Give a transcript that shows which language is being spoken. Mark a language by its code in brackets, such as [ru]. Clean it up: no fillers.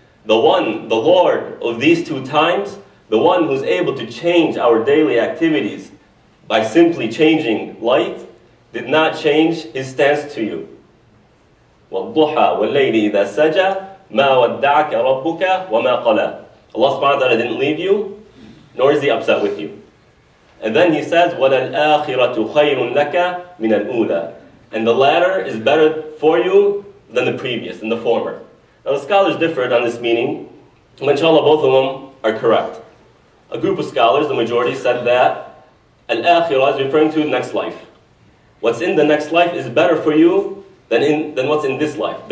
[en] The Lord of these two times, the one who's able to change our daily activities by simply changing light, did not change His stance to you. [ar] وَالضُّحَى وَاللَّيْلِ إِذَا سَجَى مَا وَدَّعَكَ رَبُّكَ وَمَا قَلَى. [en] Allah subhanahu wa ta'ala didn't leave you, nor is He upset with you. And then He says, [ar] وَلَلْآخِرَةُ خَيْرٌ لَكَ مِنَ الْأُولَى. [en] And the latter is better for you than the previous, than the former. Now the scholars differed on this meaning, and inshallah both of them are correct. A group of scholars, the majority, said that Al-Akhirah is referring to the next life. What's in the next life is better for you than what's in this life.